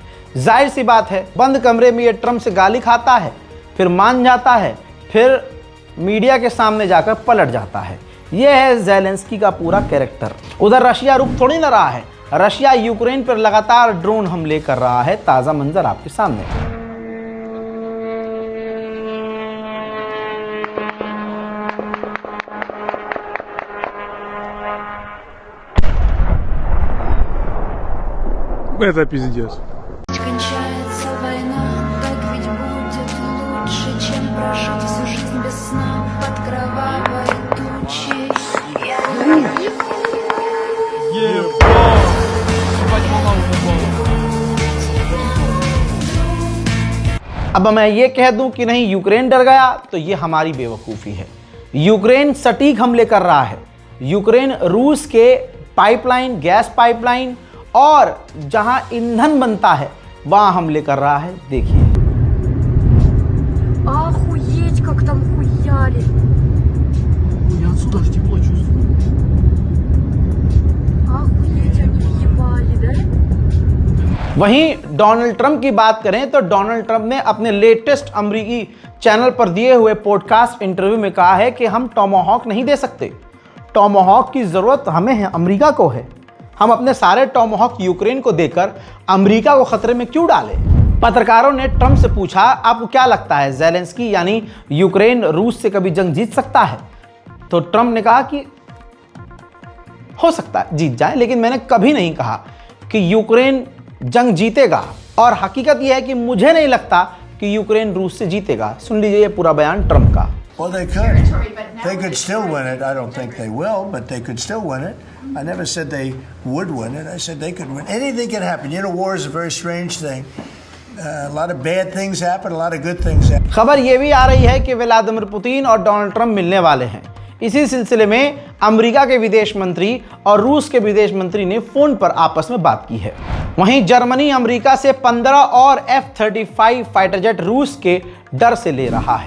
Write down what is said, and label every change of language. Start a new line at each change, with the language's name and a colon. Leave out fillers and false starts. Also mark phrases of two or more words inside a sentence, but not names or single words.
Hindi: जाहिर सी बात है, बंद कमरे में ये ट्रंप से गाली खाता है, फिर मान जाता है, फिर मीडिया के सामने जाकर पलट जाता है। यह है ज़ेलेंस्की का पूरा कैरेक्टर। उधर रशिया रुक थोड़ी ना रहा है, रशिया यूक्रेन पर लगातार ड्रोन हमले कर रहा है। ताज़ा मंजर आपके सामने।
Russian: Это пиздец. Кончается война, так ведь будет лучше, чем прожить всю жизнь без сна под кровавой тучей.
Hindi: अब मैं ये कह दूं कि नहीं यूक्रेन डर गया, तो ये हमारी बेवकूफ़ी है। यूक्रेन सटीक हमले कर रहा है। यूक्रेन रूस के पाइपलाइन, गैस पाइपलाइन और जहां ईंधन बनता है वहां हमले कर रहा है। देखिए,
Russian: Охуеть, как там хуяли. Я отсюда аж тепло чувствую. Охуеть, они въебали, да?
Hindi: वहीं डोनाल्ड ट्रंप की बात करें तो डोनाल्ड ट्रंप ने अपने लेटेस्ट अमेरिकी चैनल पर दिए हुए
English: podcast interview
Hindi: में कहा है कि हम टॉमाहॉक नहीं दे सकते। टॉमाहॉक की ज़रूरत हमें है, अमेरिका को है। हम अपने सारे टॉमाहॉक यूक्रेन को देकर अमेरिका को खतरे में क्यों डालें? पत्रकारों ने ट्रंप से पूछा, आपको क्या लगता है ज़ेलेंस्की यानी यूक्रेन रूस से कभी जंग जीत सकता है? तो ट्रंप ने कहा कि हो सकता है जीत जाए, लेकिन मैंने कभी नहीं कहा कि यूक्रेन जंग जीतेगा। और हकीकत यह है कि मुझे नहीं लगता कि यूक्रेन रूस से जीतेगा। सुन लीजिए ये पूरा बयान ट्रंप का।
English: Well, they could. They could still win it. I don't think they will, but they could still win it. I never said they would win it. I said they could win. Anything can happen. You know, war is a very strange thing. A lot of bad things happen, a lot of good things happen.
Hindi: खबर ये भी आ रही है कि व्लादिमीर पुतिन और डोनाल्ड ट्रंप मिलने वाले हैं। इसी सिलसिले में अमेरिका के विदेश मंत्री और रूस के विदेश मंत्री ने फोन पर आपस में बात की है। वहीं जर्मनी अमेरिका से 15 और F-35
English: fighter jet
Hindi: रूस के डर से ले रहा है।